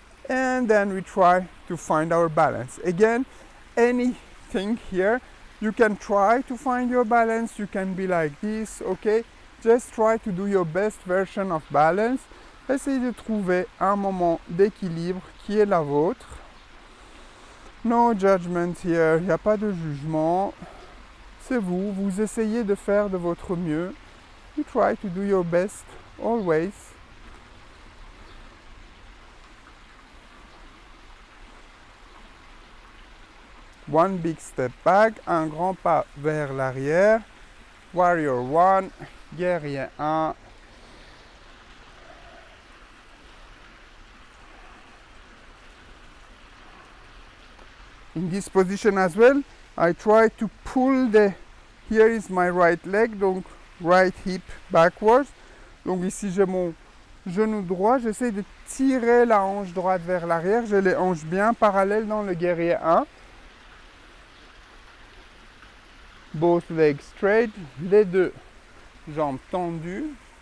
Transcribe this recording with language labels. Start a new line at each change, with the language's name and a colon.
English: And then we try to find our balance. Again, anything here. You can try to find your balance. You can be like this, okay? Just try to do your best version of balance.
French: Essayez de trouver un moment d'équilibre qui est la vôtre.
English: No judgment here,
French: il n'y a pas de jugement. C'est vous, vous essayez de faire de votre mieux.
English: You try to do your best, always. One big step back,
French: un grand pas vers l'arrière.
English: Warrior 1, guerrier 1. In this position as well, I try to pull here is my right leg, donc right hip backwards.
French: Donc ici j'ai mon genou droit, j'essaie de tirer la hanche droite vers l'arrière, j'ai les hanches bien parallèles dans le guerrier 1.
English: Both legs straight,
French: les deux jambes tendues.